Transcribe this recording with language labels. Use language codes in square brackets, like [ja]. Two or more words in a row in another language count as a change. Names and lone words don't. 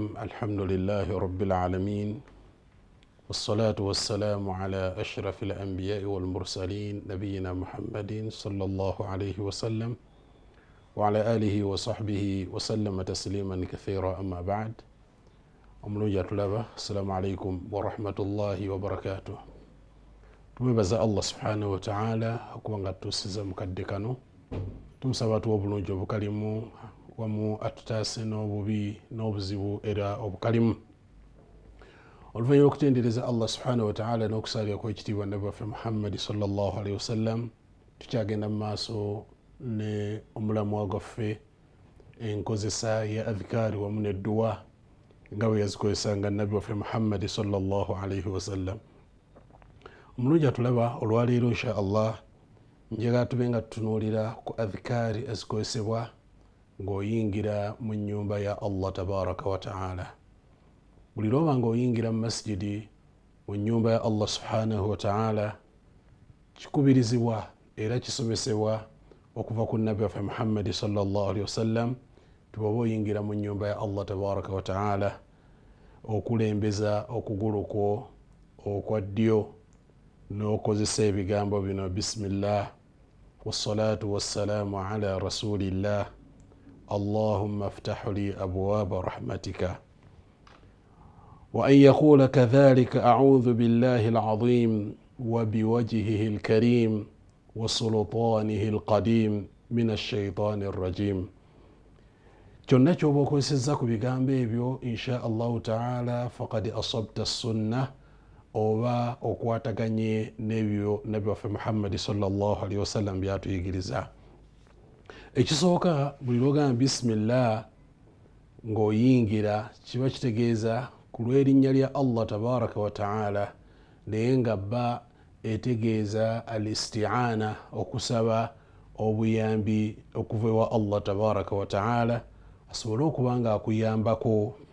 [ar] الحمد لله رب العالمين، والصلاة والسلام على أشرف الأنبياء والمرسلين نبينا محمد صلى الله عليه وسلم وعلى آله وصحبه وسلم تسليما كثيرا. أما بعد، أملوجة طلبة، السلام عليكم ورحمة الله وبركاته. [lg] تمبزا [ar] الله سبحانه وتعالى أكوانغا توسيزا مكدكانو [lg] tumusaba obulungi obukalimu wamu atutaase n'obubi n'obuzibu era obukalimu. Oluvannyuma okutendereza [ar] الله سبحانه وتعالى [lg] n'okusalira kw'ekitiibwa Nabbi waffe Muhammad [ar] صلى الله عليه وسلم, [lg] tukyagenda mu maaso ne omulamwa gwaffe enkozesa ya adhikaari wamu n'edduwa nga bwe yazikozesanga Nabbi waffe Muhammad [ar] صلى الله عليه وسلم. [lg] Omulungi atulaba olwaleero [ar] إن شاء الله [lg] njagala tube nga tutunuulira ku adhikaari ezikozesebwa ng'oyingira mu nnyumba ya Allah [ar] تبارك وتعالى. [lg] Buli lwoba ng'oyingira mu masjidi mu nnyumba ya [ar] الله سبحانه وتعالى, [lg] kikubirizibwa era kisomesebwa okuva ku Nabbi waffe Muhammad [ar] صلى الله عليه وسلم, [lg] tuba oyingira mu nnyumba ya Allah [ar] تبارك وتعالى [lg] okulembeza okugulu kwo okwa ddyo n'okozesa ebigambo bino: [ar] بسم الله والصلاة والسلام على رسول الله اللهم افتح لي أبواب رحمتك. وأن يقول كذلك أعوذ بالله العظيم وبوجهه الكريم وسلطانه القديم من الشيطان الرجيم. [lg] kyonna kyoba okozesezza ku bigambo ebyo [ar] إن شاء الله تعالى فقد أصبت السنة, [lg] oba okwataganye n'ebyo Nabbi waffe Muhammad [ar] صلى الله عليه وسلم [lg] byatuyigiriza. Ekisooka, buli lwogamba bismillah ng'oyingira, kiba kitegeeza ku lw'erinnya lya Allah [ar] تبارك وتعالى, [lg] naye nga bba etegeeza al-isti'ana, okusaba obuyambi okuva ewa Allah [ar] تبارك وتعالى [lg] asobole okuba nga akuyambako